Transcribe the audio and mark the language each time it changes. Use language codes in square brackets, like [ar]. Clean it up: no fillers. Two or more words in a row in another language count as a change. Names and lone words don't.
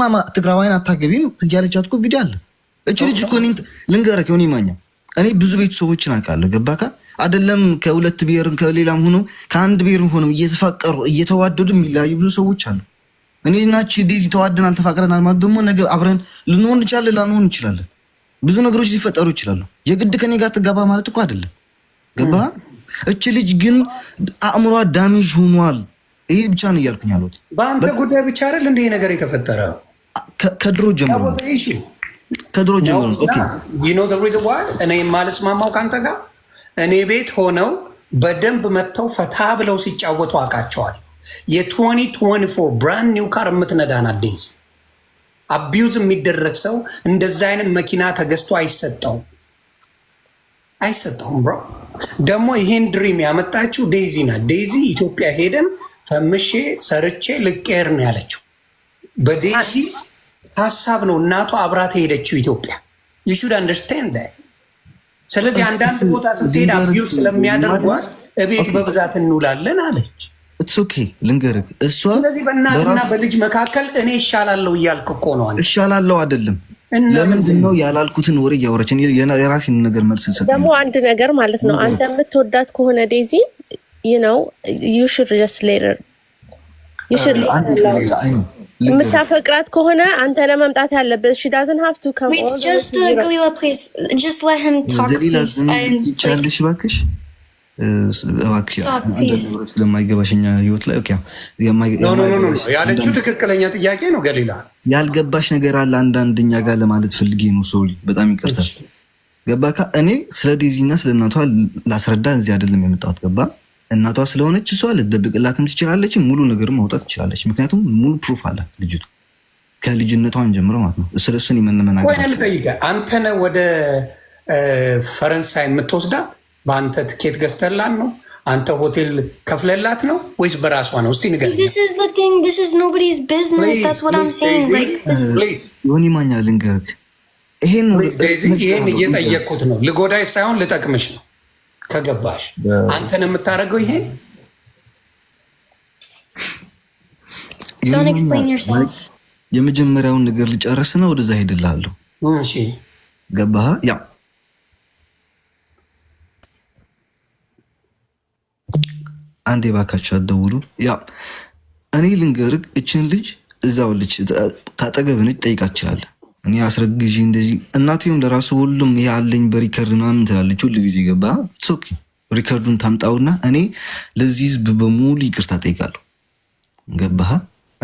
[am] ትግራዋይን አታገቢም እያለቻት እኮ ቪዲዮ አለ። እቺ ልጅ እኮ ልንገርህ ዮኒ ማኛ እኔ ብዙ ቤተሰቦችን አውቃለሁ ገባካ። አይደለም ከሁለት ብሔርም ከሌላም ሆኖ ከአንድ ብሔርም ሆኖ እየተፋቀሩ እየተዋደዱ የሚለያዩ ብዙ ሰዎች አሉ። እኔ ናቺ ዴዚ ተዋደናል ተፋቅረናል ማለት ደግሞ ነገ አብረን ልንሆን እንችላለን ላንሆን እንችላለን። ብዙ ነገሮች ሊፈጠሩ ይችላሉ። የግድ ከኔ ጋር ትጋባ ማለት እኮ አይደለም ገባ። እቺ ልጅ ግን አእምሯ ዳሜጅ ሆኗል። ይሄ ብቻ ነው እያልኩኝ ያሉት። በአንተ ጉዳይ ብቻ አይደል እንደ ነገር የተፈጠረው ከድሮ ጀምሮ ከድሮ ጀምሮ ኦኬ [en] you know the reason why [am] እኔ የማልስማማው ካንተ ጋር እኔ ቤት ሆነው በደንብ መጥተው ፈታ ብለው ሲጫወቱ አውቃቸዋል። የ2024 [en] brand new car [am] የምትነዳና ዴዚ አቢዩዝ የሚደረግ ሰው እንደዛ አይነት መኪና ተገዝቶ አይሰጠውም ብሮ። ደግሞ ይሄን ድሪም ያመጣችው ዴዚ ናት። ዴዚ ኢትዮጵያ ሄደን ፈምሼ ሰርቼ ልቄር ነው ያለችው። በዴዚ ሀሳብ ነው እናቷ አብራት ሄደችው ኢትዮጵያ። [en] you should understand that። [am] ስለዚህ አንዳንድ ቦታ ስትሄድ አቢዩዝ ስለሚያደርጓት እቤት በብዛት እንውላለን አለች። [en] it's okay [am] ልንገርህ እሷ ስለዚህ በእናትና በልጅ መካከል እኔ እሻላለሁ እያልክ እኮ ነው አንተ። እሻላለሁ አይደለም ለምንድን ነው ያላልኩትን ወሬ እያወራች የራሴን ነገር መልስ ሰጥ። ደግሞ አንድ ነገር ማለት ነው አንተ የምትወዳት ከሆነ ዴዚ [en] you should just later [am] የምታፈቅራት ከሆነ አንተ ለመምጣት ያለበት [en] she doesn't have to come over. Just Galila, please just let him talk please. [am] ቻልሽ ባክሽ ስለማይገባሽኛ ህይወት ላይ ኦኬ ያለችው ትክክለኛ ጥያቄ ነው። ገሊላ ያልገባሽ ነገር አለ አንዳንድኛ ጋር ለማለት ፈልጌ ነው። ሶሪ በጣም ይቅርታል። ገባካ እኔ ስለ ዴዚና ስለ እናቷ ላስረዳ እዚህ አይደለም የመጣሁት ገባ። እናቷ ስለሆነች እሷ ልትደብቅላትም ትችላለች፣ ሙሉ ነገር ማውጣት ትችላለች። ምክንያቱም ሙሉ ፕሩፍ አላት ልጅቱ ከልጅነቷን ጀምሮ ማለት ነው። ስለሱን የምንመናገር ወይ ልጠይቀ አንተ ነህ ወደ ፈረንሳይ የምትወስዳ በአንተ ትኬት ገዝተላት ነው? አንተ ሆቴል ከፍለላት ነው ወይስ በራሷ ነው? እስቲ ንገረኝ። [en] This is the thing. This is nobody's business. Please, that's what I'm saying. Like please [am] ዮኒ ማኛ ልንገርህ ይሄን እየጠየቅኩት ነው። ልጎዳይ ሳይሆን ልጠቅምሽ ነው። ከገባሽ አንተን የምታደርገው ይሄን [en] don't explain yourself. [am] የመጀመሪያውን ነገር ልጨርስና ወደዛ ሄድልሃለሁ። እሺ ገባህ? ያ አንዴ ባካችሁ አትደውሉ። ያ እኔ ልንገርህ እችን ልጅ እዛው ልጅ ታጠገብ ነች ጠይቃት ትችላለህ። እኔ አስረግዢ እንደዚህ እናቴም ለራሱ ሁሉም ያለኝ በሪከርድ ምናምን ትላለች ሁሉ ጊዜ ገባ። ሶኪ ሪከርዱን ታምጣውና እኔ ለዚህ ህዝብ በሙሉ ይቅርታ ጠይቃለሁ። ገባህ?